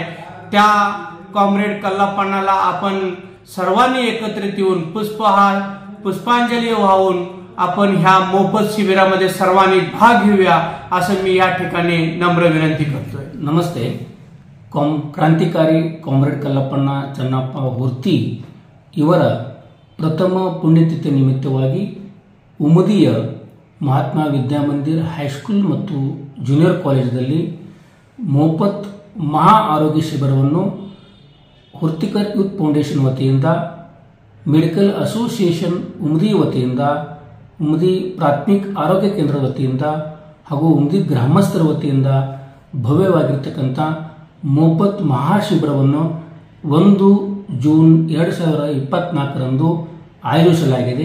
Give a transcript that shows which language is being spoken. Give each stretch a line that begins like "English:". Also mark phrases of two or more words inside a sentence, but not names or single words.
Marathi: त्या कॉम्रेड कल्लाप्पण्णाला आपण सर्वांनी एकत्रित येऊन पुष्पांजली वाहून आपण ह्या मोफत शिबिरामध्ये सर्वांनी भाग घेऊया असं मी या ठिकाणी नम्र विनंती करतोय। नमस्ते। क्रांतिकारी कॉम्रेड
Kannada: कल्लाप्पण्णा चन्नाप्पा होर्ती ಇವರ ಪ್ರಥಮ ಪುಣ್ಯತಿಥಿ ನಿಮಿತ್ತವಾಗಿ ಉಮದಿಯ ಮಹಾತ್ಮ ವಿದ್ಯಾಮಂದಿರ್ ಹೈಸ್ಕೂಲ್ ಮತ್ತು ಜೂನಿಯರ್ ಕಾಲೇಜಿನಲ್ಲಿ ಮೋಫತ್ ಮಹಾ ಆರೋಗ್ಯ ಶಿಬಿರವನ್ನು ಹೋರ್ತಿಕರ್ ಯೂತ್ ಫೌಂಡೇಶನ್ ವತಿಯಿಂದ ಮೆಡಿಕಲ್ ಅಸೋಸಿಯೇಷನ್ ಉಮದಿ ವತಿಯಿಂದ ಉಮದಿ ಪ್ರಾಥಮಿಕ ಆರೋಗ್ಯ ಕೇಂದ್ರ ವತಿಯಿಂದ ಹಾಗೂ ಉಮದಿ ಗ್ರಾಮಸ್ಥರ ವತಿಯಿಂದ ಭವ್ಯವಾಗಿರತಕ್ಕಂಥ ಮೋಫತ್ ಮಹಾ ಶಿಬಿರವನ್ನು 1 ಜೂನ್ 2024 ರಂದು ಆಯೋಜಿಸಲಾಗಿದೆ।